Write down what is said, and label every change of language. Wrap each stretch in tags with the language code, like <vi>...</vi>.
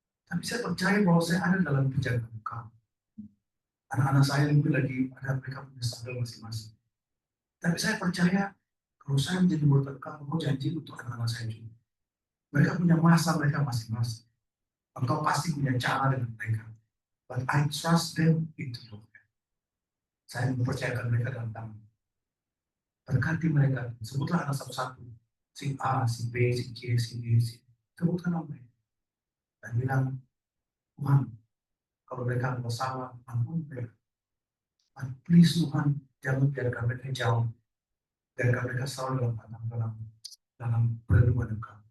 <id>Tapi saya percaya bahwa saya ada dalam penjagaan engkau. Anak-anak saya mungkin lagi ada mereka punya struggle masing-masing. Tapi saya percaya kalau saya menjadi murid engkau janji untuk anak-anak saya juga. Mereka punya masa mereka masing-masing. Engkau pasti punya cara dengan mereka.</id> <en>But I trust them into your hand.</en> <id>Saya mempercayakan mereka dalam tangan. Berkati mereka. Sebutlah anak satu-satu. Si A, si B, si C, si D, si sebutkan nama mereka. Dan bilang, Tuhan, kalau mereka bersalah, ampun mereka.</id> <en>But please</en> <id>Tuhan, jangan biarkan mereka jauh. Biarkan mereka selalu dalam perlindungan engkau.</id>